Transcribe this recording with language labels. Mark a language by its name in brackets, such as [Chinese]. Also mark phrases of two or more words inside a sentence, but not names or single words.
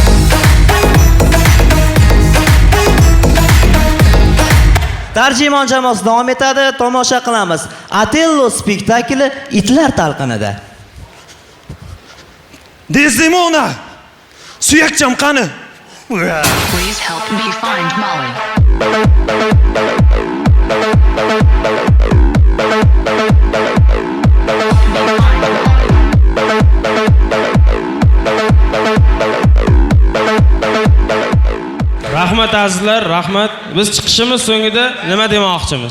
[Uzbek] Tarjimon jamoasi davom etadi, tomosha qilamiz. Otello spektakli itlar talqinida. Desdemona. Suyakcham qani? [English] Please help me find Molly. [Uzbek] Rahmat azizlar, rahmat. Biz chiqishimiz so'ngida nima demoqchimiz?